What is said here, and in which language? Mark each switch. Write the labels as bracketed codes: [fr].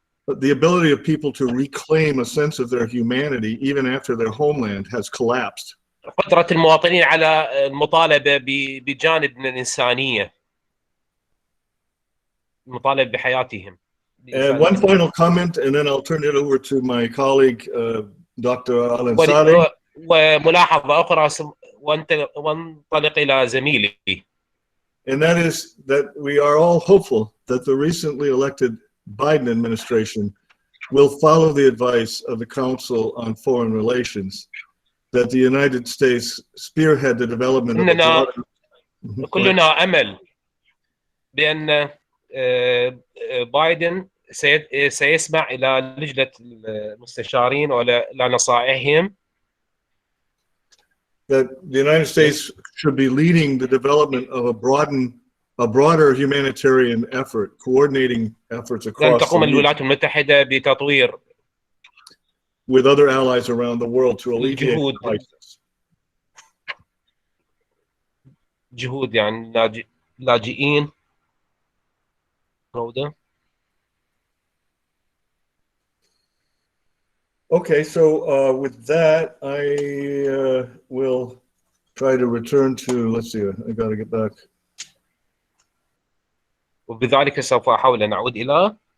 [en] The ability of people to reclaim a sense of their humanity even after their homeland has collapsed. [ar] قدرة المواطنين على المطالبة بجانب من الإنسانية، المطالبة بحياتهم. [en] And one final comment, and then I'll turn it over to my colleague, Dr. Al-Ansari. [ar] وملاحظة أخرى وانطلق إلى زميلي. [en] And that is that we are all hopeful that the recently elected Biden administration will follow the advice of the Council on Foreign Relations, that the United States spearhead the development of a broader. [ar] كلنا أمل بأن بايدن سيسمع إلى لجنة المستشارين وإلى نصائحهم. [en] That the United States should be leading the development of a broader humanitarian effort, coordinating efforts across [ar] تقوم الولايات المتحدة بتطوير [en] with other allies around the world to alleviate the crisis. [ar] جهود يعني لاجئين. [en] Okay, so with that, I will try to return to, let's see, I got to get back. [ar] وبذلك سوف أحاول أن أعود إلى.